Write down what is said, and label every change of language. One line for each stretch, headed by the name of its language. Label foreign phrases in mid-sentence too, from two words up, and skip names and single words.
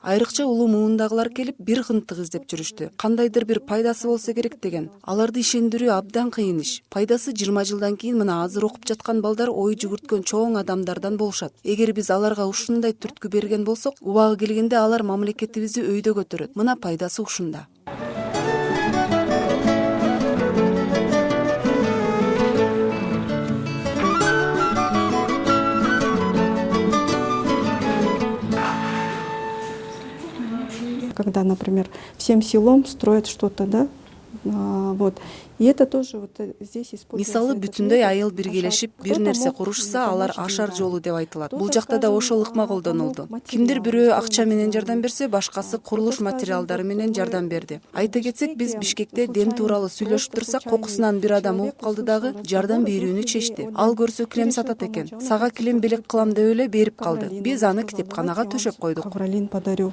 Kyrgyz: Айрыкча улуу муундагылар келип бир кынтык издеп жүрүштү. Кандайдыр бир пайдасы болсо керек деген. Аларды ишендирүү абдан кыйын иш. Пайдасы 20 жылдан кийин мына азыр окуп жаткан балдар ой жүгүрткөн чоң адамдардан болушат. Эгер биз аларга ушундай түрткү берген болсок, убагы келгенде алар мамлекетибизди өйдө көтөрөт. Мына пайдасы ушунда.
Russian: Когда, например, всем селом строят что-то, да, вот. И это тоже вот здесь используется.
Kyrgyz: Мисалы бүтүндөй айыл биргелешип бир нерсе курушса, алар ашар жолу деп айтылат. Бул жакта да ошол ыкма колдонулду. Кимдир бирөө акча менен жардам берсе, башкасы курулуш материалдары менен жардам берди. Айта кетсек, биз Бишкекте дем тууралуу сүйлөшүп турсак, кокусунан бир адам угуп калды дагы жардам берүүнү чечти. Ал көрсө килем сатат экен. Сага килем белек кылам деп эле берип калды. Биз аны китепканага төшөп койдук.
Russian: Ковролин подарю.